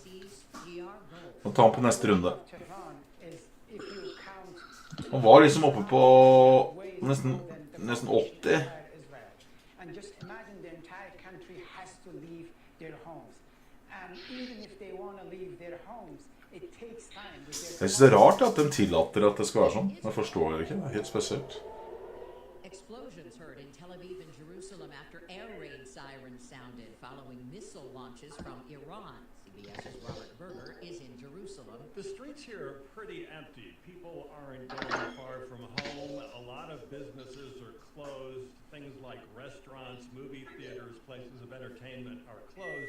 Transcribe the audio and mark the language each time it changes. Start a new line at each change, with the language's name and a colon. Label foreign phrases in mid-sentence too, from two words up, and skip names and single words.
Norwegian: Nå tar han på neste runde. Han var liksom oppe på nesten 80. Jeg synes det er rart at den tillater at det skal være sånn. Jeg forstår det ikke, det er helt spesielt.
English: Explosions heard in Tel Aviv and Jerusalem after air raid sirens sounded following missile launches from Iran. CBS's Robert Berger is in Jerusalem. The streets here are pretty empty. People aren't going far from home. A lot of businesses are closed. Things like restaurants, movie theaters, places of entertainment are closed.